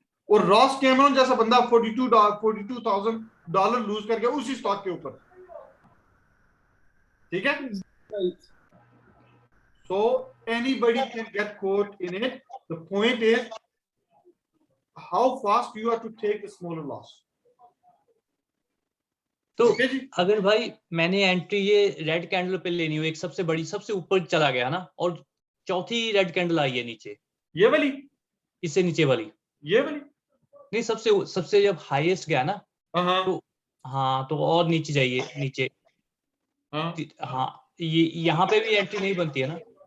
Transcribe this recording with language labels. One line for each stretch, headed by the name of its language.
Hindi: और Ross Cameron जैसा बंदा $42,000 लूज कर गया उसी स्टॉक के ऊपर, ठीक है?
English: So anybody can get caught in it. The point is how fast you are to take the smaller loss.
Hindi: तो Okay जी? अगर भाई मैंने एंट्री ये रेड कैंडल पे लेनी हो, एक सबसे बड़ी सबसे ऊपर चला गया ना और चौथी रेड कैंडल आई है नीचे, ये वाली, इससे नीचे वाली, ये वाली नहीं सबसे जब हाईएस्ट गया ना हाँ तो हाँ तो और नीचे जाइए नीचे। हाँ ये यहाँ पे भी एंट्री नहीं बनती है ना?